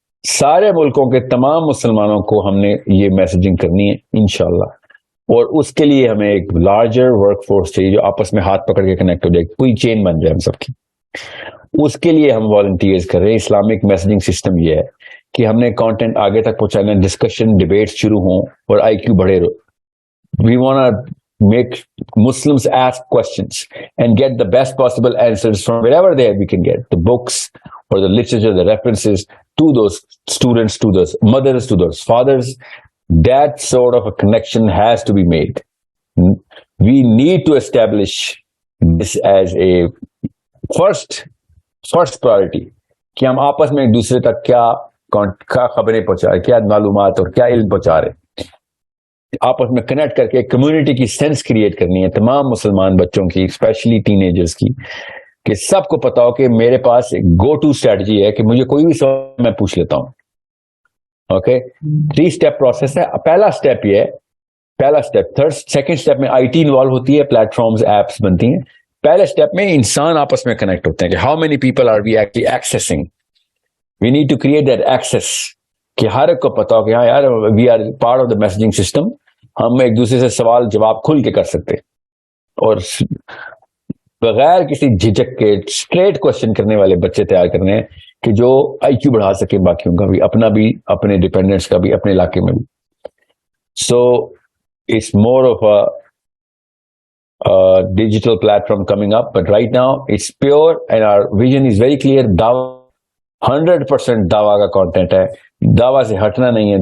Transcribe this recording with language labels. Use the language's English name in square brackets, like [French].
[Urdu] سارے ملکوں کے تمام مسلمانوں کو ہم نے یہ میسجنگ کرنی ہے انشاءاللہ. اور اس کے لیے ہمیں ایک لارجر ورک فورس چاہیے جو آپس میں ہاتھ پکڑ کے کنیکٹ ہو جائے, کوئی چین بن جائے ہم سب کی. اس کے لیے ہم والنٹیئرز کر رہے ہیں. اسلامک میسجنگ سسٹم یہ ہے کہ ہم نے کانٹینٹ آگے تک پہنچانا, ڈسکشن ڈیبیٹ شروع ہوں اور آئی کیو بڑھے. [English] We want make Muslims ask questions and get the best possible answers from wherever there we can get the books or the literature, the references to those students, to those mothers, to those fathers. That sort of a connection has to be made. We need to establish this as a first priority [Urdu] کہ ہم آپس میں ایک دوسرے تک کیا خبریں پہنچا رہے, کیا معلومات اور کیا علم پہنچا رہے, آپس میں کنیکٹ کر کے کمیونٹی کی سینس کریٹ کرنی ہے تمام مسلمان بچوں کی, اسپیشلی ٹین ایجرز کی, کہ سب کو پتا ہو کہ میرے پاس ایک گو ٹو اسٹریٹجی ہے کہ مجھے کوئی بھی سوال میں پوچھ لیتا ہوں. اوکے, 3 اسٹیپ پروسیس ہے. پہلا اسٹیپ یہ ہے, پہلا اسٹیپ. سیکنڈ اسٹیپ میں آئی ٹی انوالو ہوتی ہے, پلیٹ فارمز ایپس بنتی ہیں. پہلے اسٹیپ میں انسان آپس میں کنیکٹ ہوتے ہیں کہ [English] How many people are we actually accessing. We need to create that access [Urdu] کہ ہر ایک کو پتا ہو کہ ہاں یار [English] We are part of the messaging system. [Urdu] ہم ایک دوسرے سے سوال جواب کھل کے کر سکتے اور بغیر کسی جھجک کے اسٹریٹ کوشچن کرنے والے بچے تیار کرنے ہیں کہ جو آئی کیو بڑھا سکے باقیوں کا بھی, اپنا بھی, اپنے ڈیپینڈنٹس کا بھی, اپنے علاقے میں بھی. [English] So it's more of a digital platform coming up, but right now it's pure and our vision is very clear. [Urdu] دعویٰ 100% دعویٰ کا content ہے, دعویٰ سے ہٹنا نہیں ہے.